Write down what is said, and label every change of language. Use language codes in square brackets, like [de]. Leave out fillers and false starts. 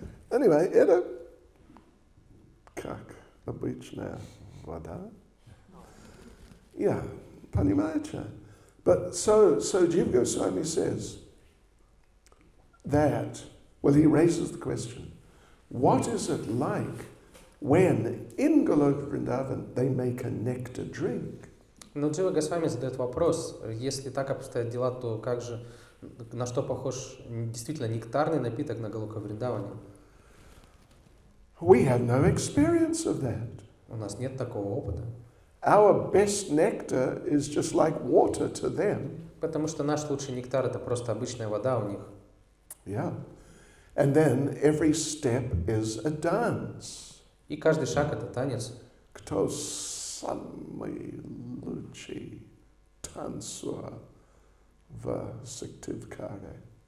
[ru] Anyway, это как обычная вода. [en] Yeah, [ru] понимаете? [en] But so Jiva Goswami says that, he raises the question, what is it like when in Goloka Vrindavan they make a nectar drink? [ru] Но Джива Госвами задает вопрос, если так обстоят дела, то как же, на что похож действительно нектарный напиток на Галока Вриндаване? [en] We have no experience of that. [ru] У нас нет такого опыта. [en] Our best nectar is just like water to them. [ru] Потому что наш лучший нектар — это просто обычная вода у них. [en] Yeah. And then every step is a dance. [ru] И каждый шаг — это танец. Кто самый лучший танцор в Syktyvkaре?